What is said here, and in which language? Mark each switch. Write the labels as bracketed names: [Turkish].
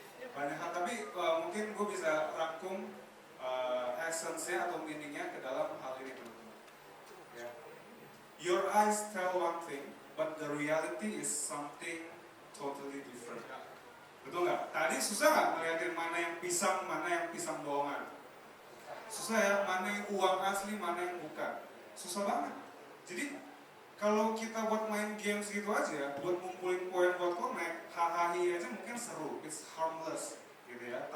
[Indonesian] Banyak hal, tapi mungkin gue bisa rangkum essence-nya atau meaning-nya ke dalam hal ini teman-teman. Ya. [English] Your eyes tell one thing, but the reality is something totally different. [Indonesian] Betul nggak? Tadi susah nggak ngeliatin mana yang pisang bohongan? Susah ya, mana yang uang asli, mana yang bukan. Susah banget. Jadi kalau kita buat main games gitu aja, buat ngumpulin poin buat connect, hahaha aja mungkin seru, it's harmless gitu ya.